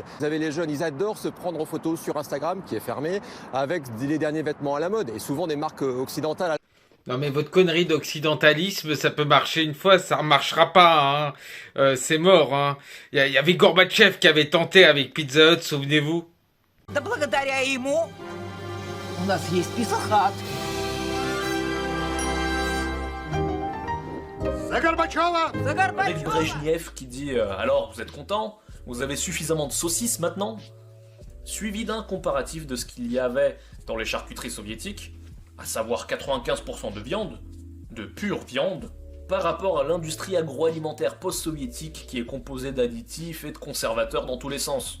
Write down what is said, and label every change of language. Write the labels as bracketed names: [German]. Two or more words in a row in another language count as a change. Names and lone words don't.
[French] Vous avez les jeunes, ils adorent se prendre en photo sur Instagram, qui est fermé, avec les derniers vêtements à la mode et souvent des marques occidentales. Non mais votre connerie d'occidentalisme, ça peut marcher une fois, ça ne marchera pas. Hein. C'est mort. Hein. Y avait Gorbatchev qui avait tenté avec Pizza Hut, souvenez-vous. [Russian] Да благодаря ему у нас есть Писахат. [French] Avec Brejnev qui dit alors vous êtes content? Vous avez suffisamment de saucisses maintenant? Suivi d'un comparatif de ce qu'il y avait dans les charcuteries soviétiques, à savoir 95% de viande, de pure viande, par rapport à l'industrie agroalimentaire post-soviétique qui est composée d'additifs et de conservateurs dans tous les sens.